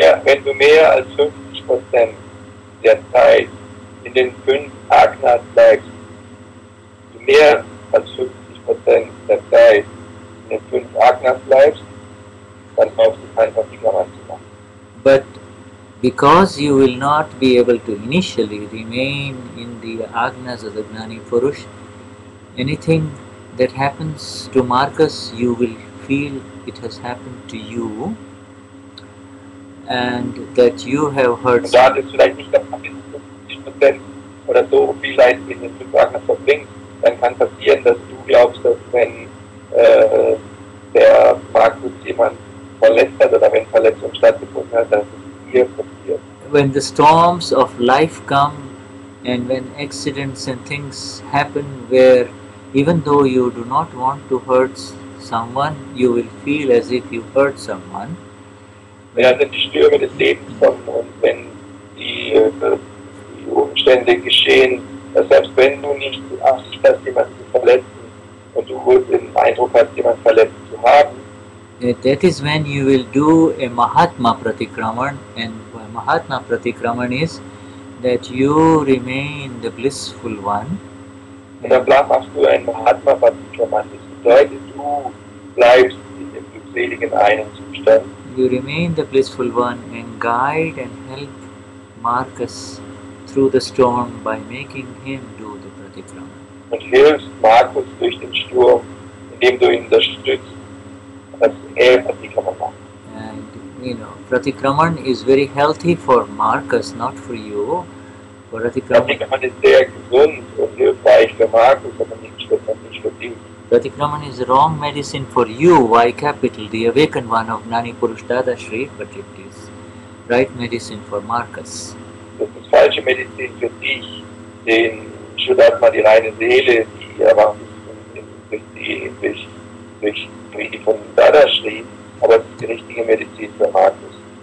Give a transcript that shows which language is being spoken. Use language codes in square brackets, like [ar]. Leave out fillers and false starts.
[de] Wenn du mehr als 50% der Zeit in den 5 Agnas bleibst, du mehr als 50% der Zeit in den 5 Agnas bleibst, dann brauchst du kein Pratikraman zu machen. [en] But Because you will not be able to initially remain in the agnas of the Gnani Purush, anything that happens to Marcus, you will feel it has happened to you, and that you have heard [de] Und da das vielleicht nicht am 50% oder so viel Zeit in den 5 Agnas verbringst, dann kann passieren, dass du glaubst, dass wenn der Markus jemand verletzt hat oder wenn Verletzung stattgefunden hat, dass es dir passiert. [en] when the storms of life come and when accidents and things happen where even though you do not want to hurt someone, you will feel as if you hurt someone. [de] Wenn also die Stürme des Lebens kommen und wenn die Umstände geschehen, dass selbst wenn du nicht die Absicht hast, jemanden zu verletzen und du den Eindruck hast, jemanden verletzt zu haben, [en] that is when you will do a Mahatma Pratikraman, and Mahatma Pratikraman is that you remain the blissful one. [de] und dann machst du ein Mahatma Pratikraman. Das bedeutet, du bleibst in dem glückseligen einen Zustand. [en] You remain the blissful one and guide and help Marcus through the storm by making him do the Pratikraman. [de] Und hilfst Markus durch den Sturm, indem du ihn unterstützt, dass er Pratikraman macht. [en] And you know, Pratikraman is very healthy for Marcus, not for you. [de] Pratikraman ist sehr gesund und hilfreich für Markus, aber nicht für dich. [en] Pratikraman is wrong medicine for you, Y capital, the awakened one of Gnani Purush Dadashri, but it is right medicine for Marcus. [de] Das ist falsche Medizin für dich, den Shuddhatma, die reine Seele, die erwacht ist durch die von Dadashri, aber es ist die richtige Medizin für Markus.